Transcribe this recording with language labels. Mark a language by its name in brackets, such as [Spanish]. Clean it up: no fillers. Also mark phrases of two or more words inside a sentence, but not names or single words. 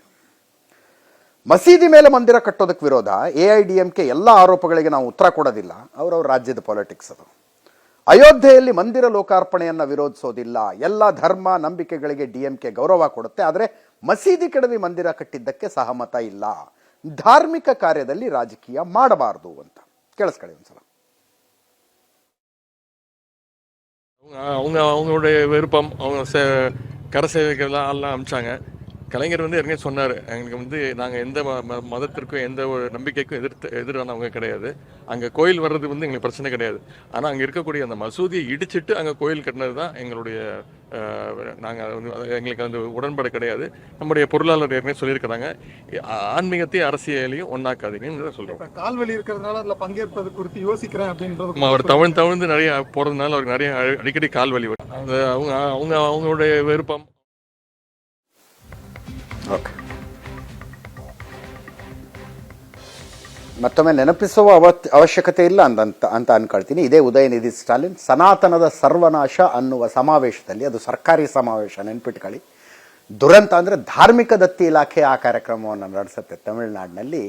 [Kannada] ಮಸೀದಿ ಮೇಲೆ ಮಂದಿರ ಕಟ್ಟೋದಕ್ಕೆ ವಿರೋಧ, AIDMK ಎಲ್ಲ ಆರೋಪಗಳಿಗೆ ನಾವು ಉತ್ತರ ಕೊಡೋದಿಲ್ಲ, ಅವರವ್ರ ರಾಜ್ಯದ ಪಾಲಿಟಿಕ್ಸ್ ಅದು. ಅಯೋಧ್ಯೆಯಲ್ಲಿ ಮಂದಿರ ಲೋಕಾರ್ಪಣೆಯನ್ನು ವಿರೋಧಿಸೋದಿಲ್ಲ, ಎಲ್ಲ ಧರ್ಮ ನಂಬಿಕೆಗಳಿಗೆ DMK ಗೌರವ ಕೊಡುತ್ತೆ, ಆದರೆ ಮಸೀದಿ ಕೆಡವಿ ಮಂದಿರ ಕಟ್ಟಿದ್ದಕ್ಕೆ ಸಹಮತ ಇಲ್ಲ, ಧಾರ್ಮಿಕ ಕಾರ್ಯದಲ್ಲಿ ರಾಜಕೀಯ ಮಾಡಬಾರದು ಅಂತ. ಕೇಳಿಸ್ಕೊಳ್ಳಿ ಒಂದ್ಸಲ. [Tamil] அவங்களுடைய விருப்பம், அவங்க கரசேவைகள்லாம் எல்லாம் அமிச்சாங்க. கலைஞர் ஏற்கனவே சொன்னார், எங்களுக்கு நாங்கள் எந்த மதத்திற்கும் எந்த ஒரு நம்பிக்கைக்கும் எதிரானவங்க கிடையாது. அங்கே கோயில் வர்றது எங்களுக்கு பிரச்சனை கிடையாது. ஆனால் அங்கே இருக்கக்கூடிய அந்த மசூதியை இடிச்சிட்டு அங்கே கோயில் கட்டினது தான் எங்களுடைய எங்களுக்கு அந்த உடன்பாடு கிடையாது. நம்முடைய பொருளாளர் ஏற்கனவே சொல்லியிருக்கிறாங்க, ஆன்மீகத்தையும் அரசியலையும் ஒன்னாக்காதீங்கன்னு சொல்கிறோம். கால்வலி இருக்கிறதுனால அதில் பங்கேற்பது குறித்து யோசிக்கிறேன் அப்படின்றது. அவர் தவிழ்ந்து நிறைய போகிறதுனால அவருக்கு நிறைய அடிக்கடி கால்வலி வரும். அது அவங்களுடைய விருப்பம். [Kannada] ಓಕೆ, ಮತ್ತೊಮ್ಮೆ ನೆನಪಿಸುವ ಅವಶ್ಯಕತೆ ಇಲ್ಲ ಅಂತ ಅನ್ಕೊಳ್ತೀನಿ. ಇದೇ ಉದಯನಿಧಿ ಸ್ಟಾಲಿನ್ ಸನಾತನದ ಸರ್ವನಾಶ ಅನ್ನುವ ಸಮಾವೇಶದಲ್ಲಿ, ಅದು ಸರ್ಕಾರಿ ಸಮಾವೇಶ ನೆನ್ಪಿಟ್ಕೊಳ್ಳಿ, ದುರಂತ ಅಂದರೆ ಧಾರ್ಮಿಕ ದತ್ತಿ ಇಲಾಖೆ ಆ ಕಾರ್ಯಕ್ರಮವನ್ನು ನಡೆಸುತ್ತೆ ತಮಿಳುನಾಡಿನಲ್ಲಿ.